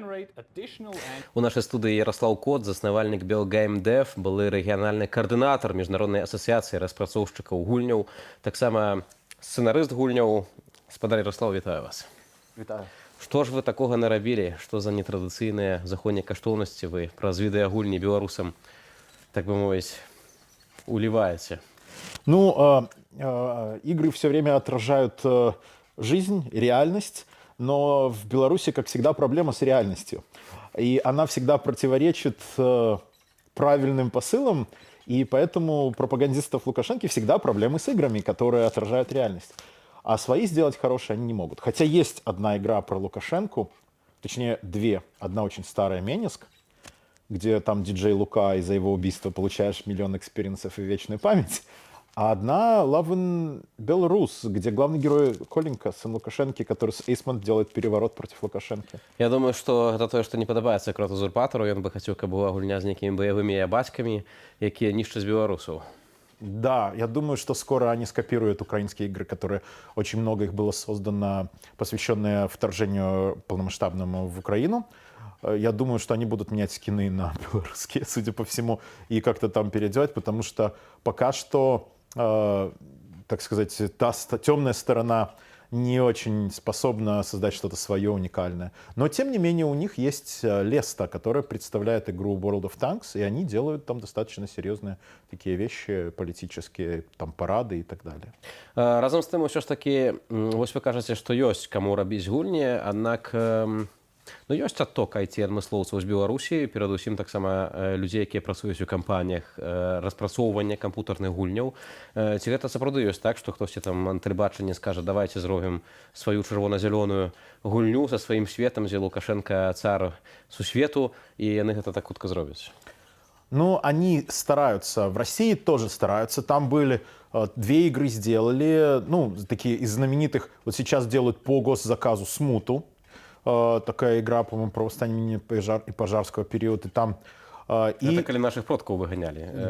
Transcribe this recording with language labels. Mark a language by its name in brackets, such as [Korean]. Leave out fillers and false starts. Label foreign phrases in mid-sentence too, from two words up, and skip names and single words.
[Belarusian] У нашай студыі Ярослаў Кот, заснавальнік BellGameDev, былы рэгіянальны каардынатар міжнароднай асацыяцыі распрацоўшчыкаў гульняў, таксама сцэнарыст гульняў. Спадар Ярослаў, вітаю вас. Вітаю. Што ж вы такога нарабілі? Што за нетрадыцыйныя заходнія каштоўнасці вы праз відэагульні беларусам, так бы мовить, уливаете? [Russian] Ну, игры все время отражают жизнь, реальность, но в Беларуси, как всегда, проблема с реальностью. И она всегда противоречит правильным посылам, и поэтому у пропагандистов Лукашенко всегда проблемы с играми, которые отражают реальность. А свои сделать хорошие они не могут. Хотя есть одна игра про Лукашенко, точнее две. Одна очень старая, Мениск, где там диджей Лука из-за его убийства получаешь миллион экспириенсов и вечную память. А одна Love in Belarus, где главный герой Коленька, сын Лукашенки, который с Эйсман делает переворот против Лукашенки. Я думаю, [Belarusian] што гэта тое, што не падабаецца крот узурпатару. Ён бы хацеў, каб была гульня з нейкімі баявымі бацькамі, якія нішчаць беларусаў. [Russian] Да, я думаю, что скоро они скопируют украинские игры, которые очень много их было создано, посвященные вторжению полномасштабному в Украину. Я думаю, что они будут менять скины на белорусские, судя по всему, и как-то там переделать, потому что пока что, так сказать, та темная сторона не очень способна создать что-то свое уникальное. Но, тем не менее, у них есть Леста, которая представляет игру World of Tanks, и они делают там достаточно серьезные такие вещи, политические, там, парады и так далее. [Belarusian] Разом з тым, усё ж такі, вось вы кажаце, што ёсць каму рабіць гульні, аднак ну, ёсць адток IT-адмыслоўцаў з Беларусі, перадусім таксама людзей, якія працуюць у кампаніях распрацоўвання камп'ютарных гульняў. Ці гэта сапраўды ёсць так, што хтосьці там на тэлебачанні скажа, давайте зробім сваю чырвона-зялёную гульню са сваім светам, дзе Лукашенко цар сусвету, і яны гэта так хутка зробяць? [Russian] Ну, они стараются. В России тоже стараются. Там были две игры сделали, ну, такие из знаменитых. Вот сейчас делают по госзаказу «Смуту». Такая игра, по-моему, про восстание и пожарского периода. И там, это коли наших продков выгоняли.